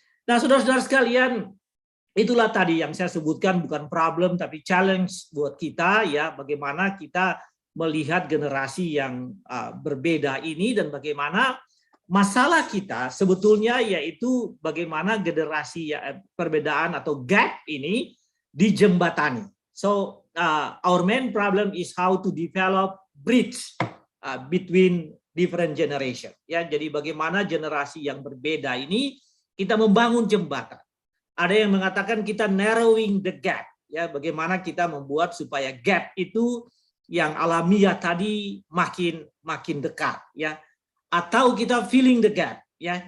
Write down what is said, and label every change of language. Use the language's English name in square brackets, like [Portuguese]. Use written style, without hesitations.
[Indonesian] Nah, saudara-saudara sekalian, itulah tadi yang saya sebutkan, bukan problem tapi challenge buat kita, ya, bagaimana kita melihat generasi yang berbeda ini dan bagaimana masalah kita sebetulnya yaitu bagaimana generasi, ya, perbedaan atau gap ini dijembatani. [English] So our main problem is how to develop bridge between different generation, ya. [Indonesian] Jadi bagaimana generasi yang berbeda ini kita membangun jembatan. Ada yang mengatakan kita narrowing the gap, ya, bagaimana kita membuat supaya gap itu yang alamiah tadi makin dekat, ya, atau kita filling the gap, ya.